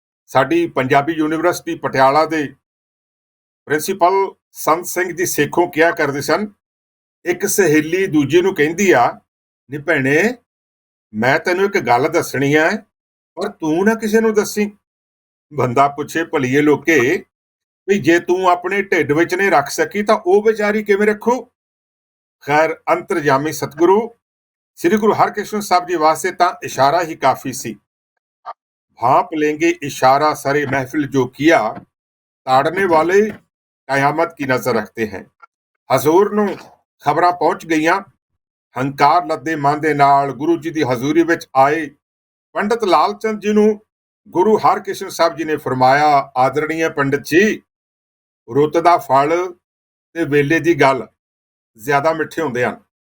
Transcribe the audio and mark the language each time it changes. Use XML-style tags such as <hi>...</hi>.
<pa>ਸਾਡੀ ਪੰਜਾਬੀ ਯੂਨੀਵਰਸਿਟੀ ਪਟਿਆਲਾ ਦੇ ਪ੍ਰਿੰਸੀਪਲ ਸੰਤ ਸਿੰਘ ਜੀ ਸੇਖੋਂ ਕਿਹਾ ਕਰਦੇ ਸਨ, ਇੱਕ ਸਹੇਲੀ ਦੂਜੀ ਨੂੰ ਕਹਿੰਦੀ ਆ, ਨੀ ਭੈਣੇ ਮੈਂ ਤੈਨੂੰ ਇੱਕ ਗੱਲ ਦੱਸਣੀ ਹੈ, ਪਰ ਤੂੰ ਨਾ ਕਿਸੇ ਨੂੰ ਦੱਸੀ। ਬੰਦਾ ਪੁੱਛੇ, ਭਲੀਏ ਲੋਕੇ, ਵੀ ਜੇ ਤੂੰ ਆਪਣੇ ਢਿੱਡ ਵਿੱਚ ਨਹੀਂ ਰੱਖ ਸਕੀ ਤਾਂ ਉਹ ਵਿਚਾਰੀ ਕਿਵੇਂ ਰੱਖੂ। ਖੈਰ, ਅੰਤਰਜਾਮੀ ਸਤਿਗੁਰੂ ਸ੍ਰੀ ਗੁਰੂ ਹਰਕ੍ਰਿਸ਼ਨ ਸਾਹਿਬ ਜੀ ਵਾਸਤੇ ਤਾਂ ਇਸ਼ਾਰਾ ਹੀ ਕਾਫੀ ਸੀ।</pa> <hi>भाप लेंगे इशारा सरे महफिल जो किया, ताड़ने वाले कयामत की नजर रखते हैं। हजूर</hi> <pa>ਨੂੰ ਖਬਰਾਂ ਪਹੁੰਚ ਗਈਆਂ। ਹੰਕਾਰ ਲੱਦੇ ਮਨ ਦੇ ਨਾਲ ਗੁਰੂ ਜੀ ਦੀ ਹਜ਼ੂਰੀ ਵਿੱਚ ਆਏ ਪੰਡਤ ਲਾਲ ਚੰਦ ਜੀ ਨੂੰ ਗੁਰੂ ਹਰਕ੍ਰਿਸ਼ਨ ਸਾਹਿਬ ਜੀ ਨੇ ਫਰਮਾਇਆ, ਆਦਰਣੀय ਪੰਡਤ ਜੀ, ਰੁੱਤ ਦਾ ਫਲ ਤੇ ਵੇਲੇ ਦੀ ਗੱਲ ਜ਼ਿਆਦਾ ਮਿੱਠੇ ਹੁੰਦੇ ਹਨ।</pa>